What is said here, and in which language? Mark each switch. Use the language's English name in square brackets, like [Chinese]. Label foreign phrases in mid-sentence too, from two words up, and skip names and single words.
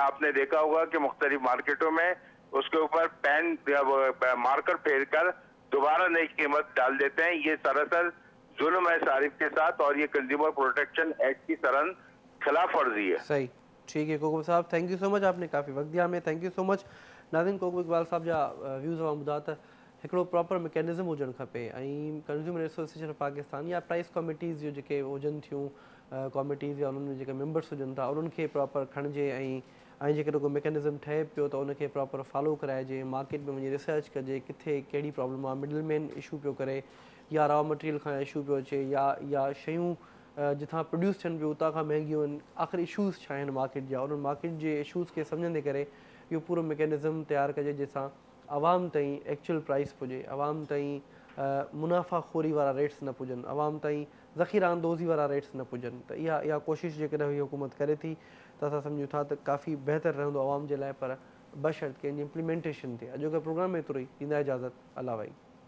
[Urdu] آپ نے دیکھا ہوگا کہ مختلف مارکیٹوں میں اس کے اوپر پین مارکر پھیر کر دوبارہ نئی قیمت ڈال دیتے ہیں. یہ سراسر ظلم ہے سارف کے ساتھ اور یہ [English] consumer protection act [Urdu] کی سرن خلاف ورزی ہے. صحیح، ٹھیک ہے کوکب صاحب, [English] thank you so much, [Urdu] آپ نے کافی وقت دیا ہمیں, [English] thank you so much. [Sindhi] नाज़रीन, कोकब इकबाल साहब जा व्यूज़ हुआ ॿुधा त हिकिड़ो [English] proper mechanism [Sindhi] हुजणु खपे ऐं कंज्यूमर एसोसिएशन ऑफ पाकिस्तान या [English] price committees [Sindhi] जो जेके हुजनि थियूं कमिटीज़ या उन्हनि में जेके मेंबर्स हुजनि था उन्हनि खे प्रॉपर खणिजे ऐं जेकॾहिं को मैकेनिज़म ठहे पियो त उनखे [English] proper follow [Sindhi] कराइजे, मार्केट में वञी रिसर्च कजे किथे कहिड़ी प्रॉब्लम आहे, [English] middle man issue [Sindhi] पियो करे या [English] raw material [Sindhi] खां इशू पियो अचे या शयूं जिथां प्रोड्यूस थियनि पियूं उतां खां महांगियूं आहिनि, आख़िर इशूज़ छा आहिनि मार्केट जा, उन्हनि मार्केट जे इशूज़ खे सम्झंदे करे इहो पूरो मैकेनिज़म तयारु कजे जंहिंसां आवाम ताईं [English] actual price [Sindhi] पुॼे, आवाम ताईं मुनाफ़ाखोरी वारा रेट्स न पुॼनि, आवाम ताईं ज़ख़ीरा अंदोज़ी वारा रेट्स न पुॼनि। त इहा कोशिशि जेकॾहिं हीअ हुकूमत करे थी त असां सम्झूं था त काफ़ी बहितर रहंदो आवाम जे लाइ, पर बशर्त कि इन जी इम्प्लीमेंटेशन थिए। अॼोके प्रोग्राम में एतिरो ई, ॾींदा इजाज़त, अल्लाह भाई।